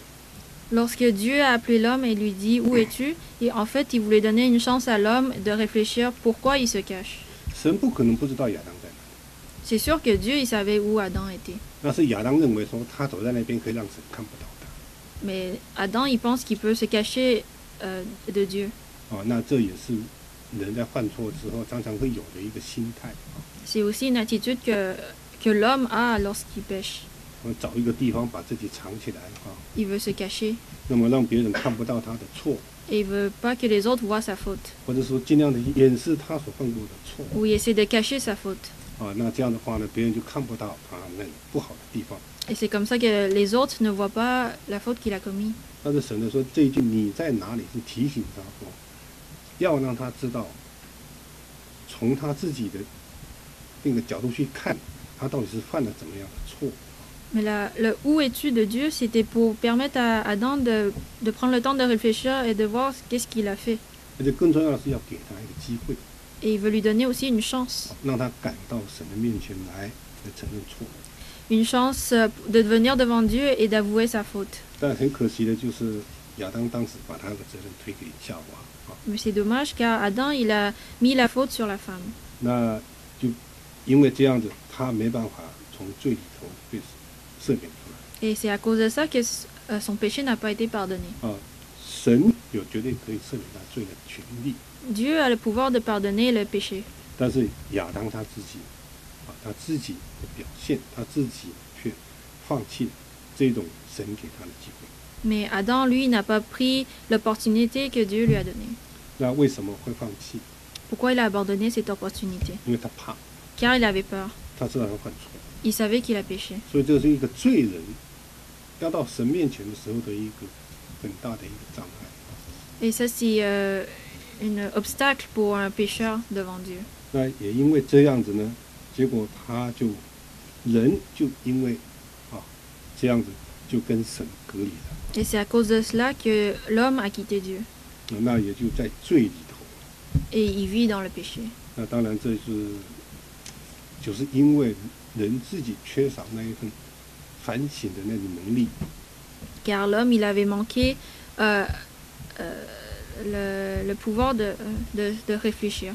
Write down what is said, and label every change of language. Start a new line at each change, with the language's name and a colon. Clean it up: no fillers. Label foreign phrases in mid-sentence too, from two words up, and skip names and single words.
French: Lorsque Dieu a appelé l'homme et lui dit où es-tu, et en fait il voulait donner une chance à l'homme de réfléchir pourquoi il se cache.
Chinese: 神不可能不知道亚当在哪里。
French: C'est sûr que Dieu il savait où Adam était.
Chinese: 那是亚当认为说他走在那边可以让神看不到他。
French: Mais Adam il pense qu'il peut se cacher de Dieu.
Chinese: 哦，那这也是人在犯错之后常常会有的一个心态。
French: C'est aussi une attitude que l'homme a lorsqu'il pêche.
Chinese: 找一个地方把自己藏起来啊，
French: Il veut se cacher
Chinese: 那么让别人看不到他的错，
French: et il veut pas que les autres voient sa faute.
Chinese: 或者说尽量的掩饰他所犯过的错
French: Ou il essaie de cacher sa faute.
Chinese: 啊，那这样的话呢，别人就看不到他那不好的地方。
French: Et c'est comme ça que les autres ne voient pas la faute qu'il a commise.
Chinese: 但是神的说这一句你在哪里是提醒他说，要让他知道，从他自己的那个角度去看，他到底是犯了怎么样的错。
French: Mais le où es-tu de Dieu, c'était pour permettre à Adam de prendre le temps de réfléchir et de voir qu'est-ce qu'il a fait.
Chinese: 而且更重要的是要给他一个机会，
French: Et il veut lui donner aussi une chance.
Chinese: 让他赶到神的面前来承认错。
French: Une chance de venir devant Dieu et d'avouer sa faute.
Chinese: 但很可惜的就是亚当当时把他的责任推给夏娃啊，
French: Mais c'est dommage car Adam, il a mis la faute sur la femme.
Chinese: 那就因为这样子，他没办法从罪里头被赦免出来
French: Et c'est à cause de ça que son péché n'a pas été pardonné. 啊。
Chinese: 神有绝对可以赦免他罪的权利，
French: Dieu a le pouvoir de pardonner le péché.
Chinese: 但是亚当他自己啊，他自己的表现，他自己却放弃了这种神给他的机会。
French: Mais Adam, lui, n'a pas pris l'opportunité que Dieu lui a donnée.
Chinese: 那为什么会放弃？
French: Pourquoi il a abandonné cette opportunité?
Chinese: 因为他怕，
French: Car il avait peur.
Chinese: 他知道他犯错，
French: Il savait qu'il a péché.
Chinese: 所以这是一个罪人要到神面前的时候的一个很大的一个障碍。
French: Et ça, c'est un obstacle pour un pécheur devant Dieu.
Chinese: 那也因为这样子呢，结果他就人就因为啊这样子就跟神隔离了，
French: Et c'est à cause de cela que l'homme a quitté Dieu.
Chinese: 那也就在罪里头。
French: Et il vit dans le péché.
Chinese: 那当然这就是因为人自己缺少那一份反省的那种能力，
French: Car l'homme, il avait manqué le pouvoir de réfléchir.